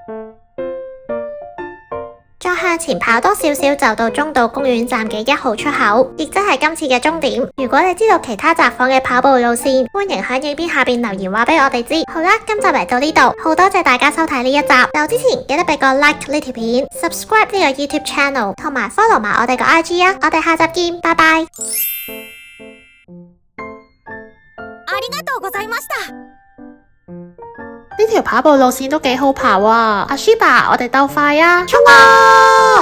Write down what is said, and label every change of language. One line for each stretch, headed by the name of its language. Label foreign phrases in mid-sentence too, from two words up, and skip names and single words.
Cantonese: 再向前跑多少少就到中道公園站嘅1號出口，亦即係今次嘅終點。如果你知道其他札幌嘅跑步路線，歡迎喺影片下邊留言話俾我哋知。好啦，今集嚟到呢度，好多謝大家收睇呢一集。走之前記得俾個 like 呢條片 ，
English: subscribe 呢個 YouTube channel，
Cantonese: 同埋 follow 埋我哋個 IG 啊！我哋下集見，拜拜。
Japanese: ありがとうございました。
Cantonese: 呢條跑步路線都幾好跑啊！阿 Shiba，我哋鬥快啊！衝啊！